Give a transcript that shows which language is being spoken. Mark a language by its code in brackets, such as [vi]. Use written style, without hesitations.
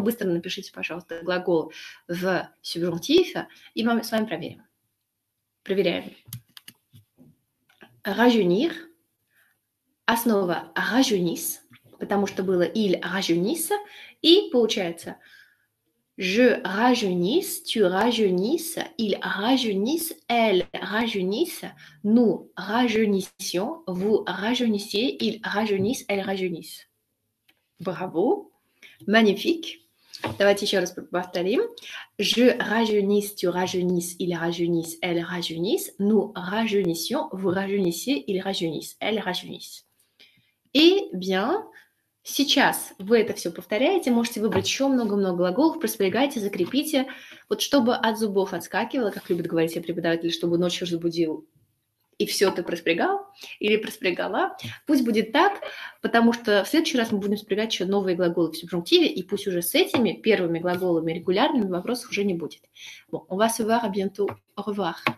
[ru] Быстро напишите, пожалуйста, глагол в субжунктив, и мы с вами проверим. Проверяем. [fr] Rajeunir. [ru] Основа [fr] rajeunissent, [ru] потому что было [fr] ils rajeunissent, [ru] и получается [fr] je rajeunis, tu rajeunisses, ils rajeunissent, elles rajeunissent, nous rajeunissions, vous rajeunissez, ils rajeunissent, elles rajeunissent. [ru] Браво! [fr] Magnifique! [ru] Давайте еще раз повторим. [fr] Je rajeunis, tu rajeunisses, ils rajeunissent, elles rajeunissent, nous rajeunissions, vous rajeunissez, ils rajeunissent, elles rajeunissent. Et bien, [ru] сейчас вы это все повторяете, можете выбрать еще много-много глаголов, проспрягайте, закрепите, вот чтобы от зубов отскакивало, как любят говорить все преподаватели, чтобы ночью разбудил, и все ты проспрягал или проспрягала. Пусть будет так, потому что в следующий раз мы будем спрягать еще новые глаголы в субжунктиве, и пусть уже с этими первыми глаголами регулярными вопросов уже не будет. [fr] Bon, on va se voir à bientôt. Au revoir.